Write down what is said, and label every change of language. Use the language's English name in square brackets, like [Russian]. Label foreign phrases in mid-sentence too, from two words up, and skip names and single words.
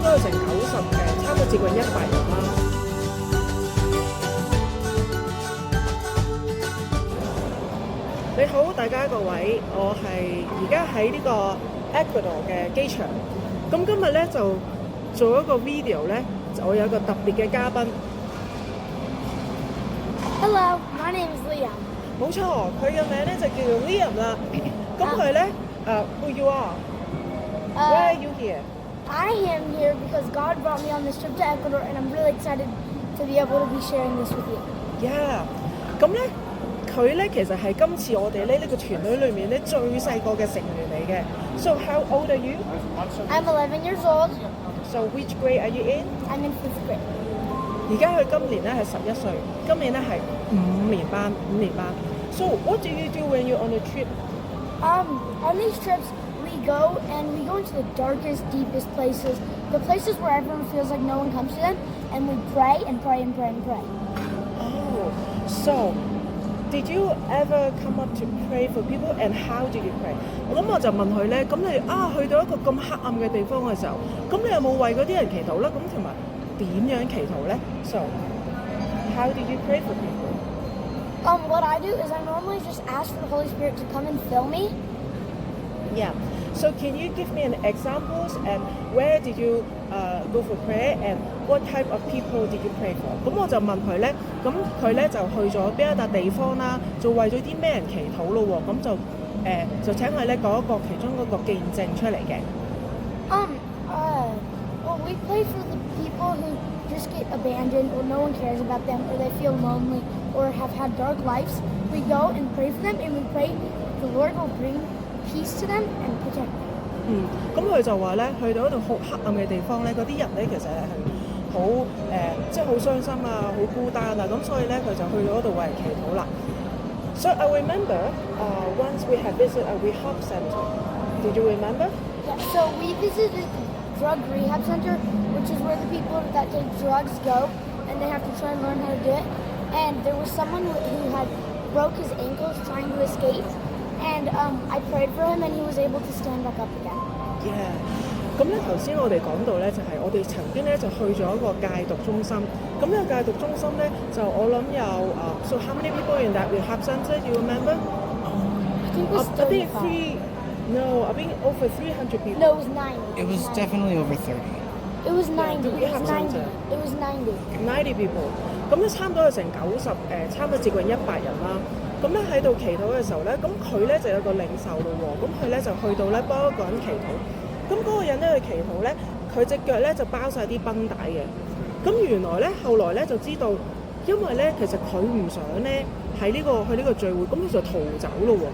[Cantonese] 90 差唔多接近100人啦。你好，大家各位，我係而家喺呢個 Ecuador 嘅機場。咁今日咧就做一個 video 咧，我有一個特別嘅嘉賓。 [English] Hello, my name is Liam. [Cantonese] 冇錯，佢嘅名咧就叫做 Liam 啦。咁佢咧 [English] who you are? Why are you here? I am here because God brought me on this trip to Ecuador, and I'm really excited to be able to be sharing this with you. Yeah. [Cantonese] 咁咧，佢咧其實係今次我哋呢個團隊裏面咧最細個嘅成員嚟嘅。 [English] So how old are you? I'm 11 years old. So which grade are you in? I'm in 5th grade. [Cantonese] 而家佢今年咧係11歲，今年咧係5年班。 [English] So what do you do when you're on a trip? On these trips, we go into the darkest, deepest places, the places where everyone feels like no one comes to them, and we pray and pray and pray and pray. Oh, so did you ever come up to pray for people and how did you pray? [Cantonese] 咁我就問佢咧，咁你去到一個咁黑暗嘅地方嘅時候，咁你有冇為嗰啲人祈禱咧？咁同埋點樣祈禱咧 ？ [English] So how did you pray for people? What I do is I normally just ask for the Holy Spirit to come and fill me. Yeah. So can you give me an examples and where did you go for prayer and what type of people did you pray for? [Cantonese] 咁我就問佢咧，咁佢咧就去咗邊一笪地方啦，就為咗啲咩人祈禱咯喎，咁就請佢咧講一個其中嗰個見證出嚟嘅。 [English] Well, we pray for the people who just get abandoned or no one cares about them or they feel lonely or have had dark lives. We go and pray for them and we pray the Lord will bring peace to them and protect them. [Cantonese] 咁佢就話咧，去到一度好黑暗嘅地方咧，嗰啲人咧其實係好即係好傷心啊，好孤單啊，咁所以咧佢就去到嗰度為人祈禱啦。 [English] So I remember once we had visited a rehab center. Did you remember? Yeah, so we visited drug rehab center, which is where the people that take drugs go and they have to try and learn how to do it. And there was someone who had broke his ankles trying to escape. And I prayed for him and he was able to stand back up again. Yeah. [Cantonese] 咁咧頭先我哋講到咧，就係我哋曾經咧就去咗一個戒毒中心。咁呢個戒毒中心咧，就我諗有 [English] So how many people in that rehab center? Do you remember? I think it was I think 35. No, I think over 300 people. No, it was 90. It was 90. definitely over 30. It was 90. the It rehab was 90. center. It was 90. 90 people。 [Cantonese] 咁咧差唔多有成90差唔多接近100人啦。咁咧喺度祈禱嘅時候咧，咁佢咧就有個領袖咯喎，咁佢咧就去到咧幫一個人祈禱。咁嗰個人咧去祈禱咧，佢隻腳咧就包晒啲繃帶嘅。咁原來咧後來咧就知道，因為咧其實佢唔想咧喺去呢個聚會，咁佢就逃走咯喎。